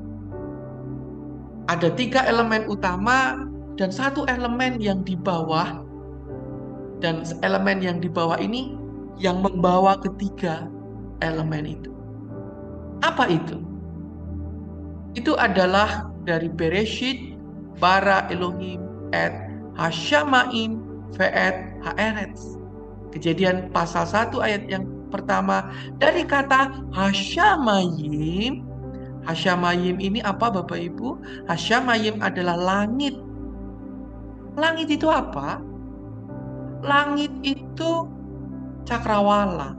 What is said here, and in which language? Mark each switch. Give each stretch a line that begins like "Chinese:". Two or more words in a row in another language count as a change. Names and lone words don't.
Indonesian: Ada 3 elemen utama dan 1 elemen yang di bawah. Dan elemen yang di bawah ini yang membawa ketiga elemen itu. Apa itu? Itu adalah dari
Hebrew: בראשית ברא אלהים את השמים ואת הארץ.
Indonesian: Kejadian pasal 1 ayat yang pertama, dari kata hasyamayim. Hasyamayim ini apa Bapak Ibu? Hasyamayim adalah langit. Langit itu apa? Langit itu cakrawala.